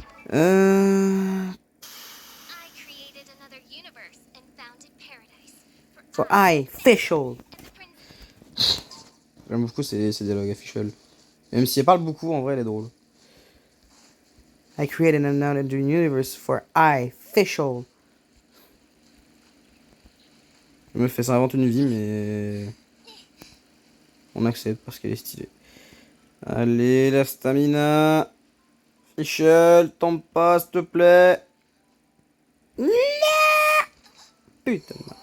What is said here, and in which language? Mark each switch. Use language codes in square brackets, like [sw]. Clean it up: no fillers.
[en] I created another universe and founded paradise For I, Fischl. and the prince. [fr] J'aime beaucoup ces dialogues à Fischl. Même si elle parle beaucoup, en vrai, elle est drôle. [en] I created another universe for I, Fischl. [fr] Je me fais ça invente une vie, mais on accepte parce qu'elle est stylée. Allez, la stamina. Fischl, tombe pas, s'il te plaît. Non. Putain.